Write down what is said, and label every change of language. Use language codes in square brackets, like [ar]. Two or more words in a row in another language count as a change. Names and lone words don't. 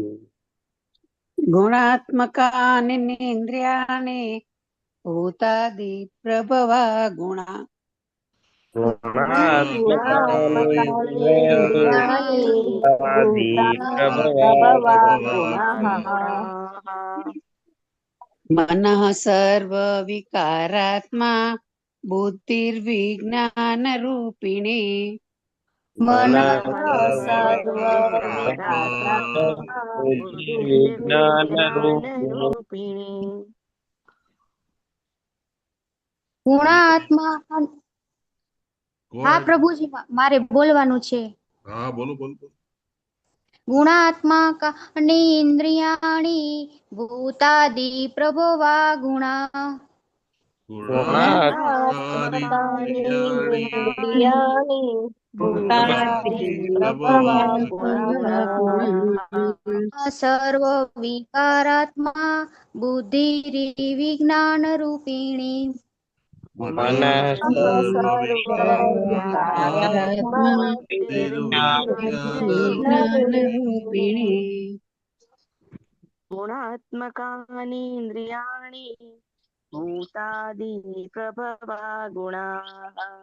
[sa] गुणात्मकानीन्द्रियाणि भूतादि प्रभवा गुणा मनः सर्वविकारात्मा बुद्धिर्विज्ञानरूपिणी मनः सर्वविकारात्मा [gu] ગુણાત્મા હા પ્રભુજી મારે બોલવાનું છે. હા બોલો બોલો બોલો. [sa] गुणात्मकानि इन्द्रियाणि भूतादि प्रभवा गुणा सर्व विकारात्मा बुद्धिर्विज्ञान रूपिणी गुणात्मकानि इन्द्रियाणि भूतादि प्रभवा गुणाः